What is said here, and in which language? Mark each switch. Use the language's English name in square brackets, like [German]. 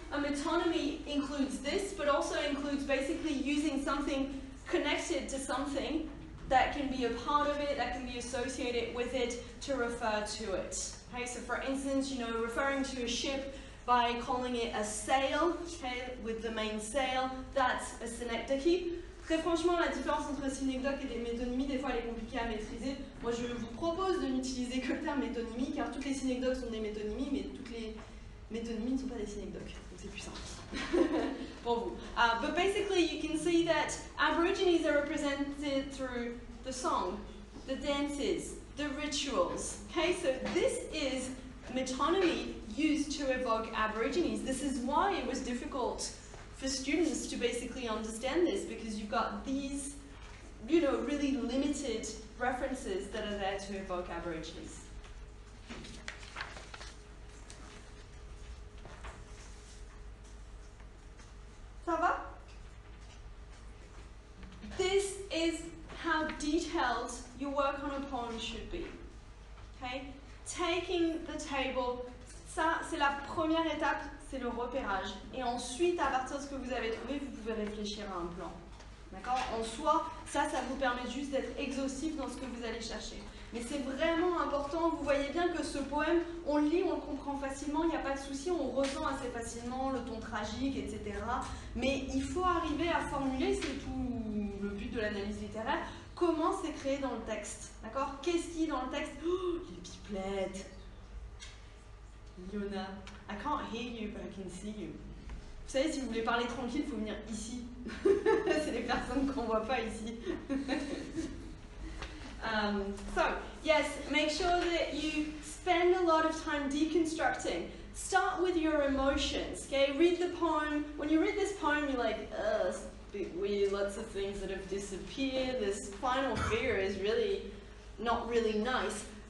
[English] A metonymy includes this, but also includes basically using something connected to something that can be a part of it, that can be associated with it to refer to it. Okay, so for instance, you know, referring to a ship by calling it a sail, okay, with the main sail, that's a synecdoche. [French] Très franchement, la différence entre synecdoque et des métonymies, des fois, elle est compliquée à maîtriser. Moi, je vous propose de n'utiliser que le terme métonymie, car toutes les synecdoques sont des métonymies, mais toutes les métonymies ne sont pas des synecdoques. Donc c'est plus simple pour vous. [English] But basically, you can see that Aborigines are represented through the song, the dances, the rituals. Okay, so this is metonymy used to evoke Aborigines. This is why it was difficult for students to basically understand this, because you've got these, you know, really limited references that are there to evoke Aborigines. [French] Ça va? [English] This is how detailed your work on a poem should be. Okay? Taking the table, [French] ça c'est la première étape, c'est le repérage. Et ensuite, à partir de ce que vous avez trouvé, vous pouvez réfléchir à un plan. D'accord? En soi, ça vous permet juste d'être exhaustif dans ce que vous allez chercher. Mais c'est vraiment important, vous voyez bien que ce poème, on le lit, on le comprend facilement, il n'y a pas de souci, on ressent assez facilement le ton tragique, etc. Mais il faut arriver à formuler, c'est tout le but de l'analyse littéraire, comment c'est créé dans le texte. D'accord? Qu'est-ce qui est dans le texte? Oh, les pipelettes. [English] Yona, I can't hear you, but I can see you. [French] Vous savez, si vous voulez parler tranquille, il faut venir ici. C'est les personnes qu'on ne voit pas ici. [English] So, yes, make sure that you spend a lot of time deconstructing. Start with your emotions, okay? Read the poem. When you read this poem, you're like, it's a bit weird, lots of things that have disappeared. This final figure is really not really nice.